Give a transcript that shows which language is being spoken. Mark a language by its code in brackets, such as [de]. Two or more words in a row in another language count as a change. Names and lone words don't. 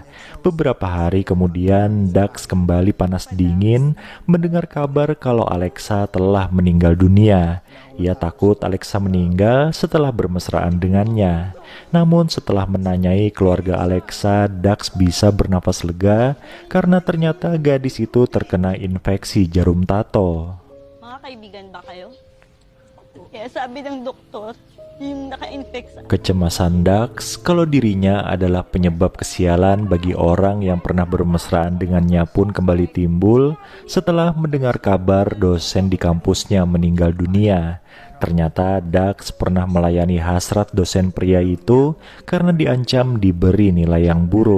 [id] Beberapa hari kemudian, Dax kembali panas dingin mendengar kabar kalau Alexa telah meninggal dunia. Ia takut Alexa meninggal setelah bermesraan dengannya. Namun setelah menanyai keluarga Alexa, Dax bisa bernafas lega karena ternyata gadis itu terkena infeksi jarum tato. [tl] Mga kaibigan ba kayo? Kaya sabi ng doktor, yung naka-infect sa... [id] Kecemasan Dax kalau dirinya adalah penyebab kesialan bagi orang yang pernah bermesraan dengannya pun kembali timbul setelah mendengar kabar dosen di kampusnya meninggal dunia. Ternyata Dax pernah melayani hasrat dosen pria itu karena diancam diberi nilai yang buruk.